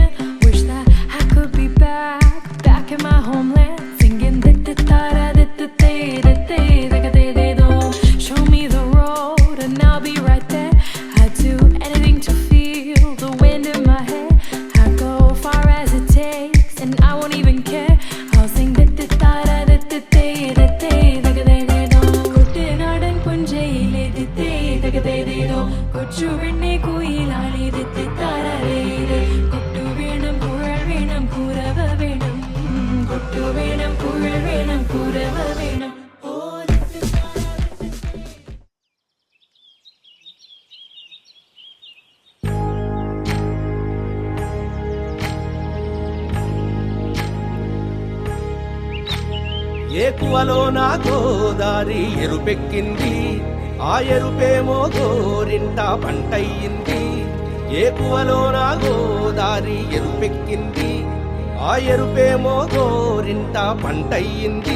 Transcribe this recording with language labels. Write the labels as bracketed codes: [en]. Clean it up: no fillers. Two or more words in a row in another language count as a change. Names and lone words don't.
[en] Wish that I could be back in my homeland, singing show me the road and I'll be right there. I'd do anything to feel the wind in my hair. I'd go far as it takes and I won't even care. I'll sing [ml] കുട്ടനാടൻ പുഞ്ചയിലെ കൊച്ചുവെണ്ണെ കുയിലാളി കൊട്ടു വേണം കുഴൽ വേണം കുരവ വേണം കൊട്ടു വേണം കുഴൽ വേണം കുരവ വേണം ഓ [te] ఏకువలో నా గోదారి ఎరుపెక్కింది ఆ ఎరుపేమో గోరింట పంటయ్యింది ఏకువలో నా గోదారి ఎరుపెక్కింది ఆ ఎరుపేమో గోరింట పంటయ్యింది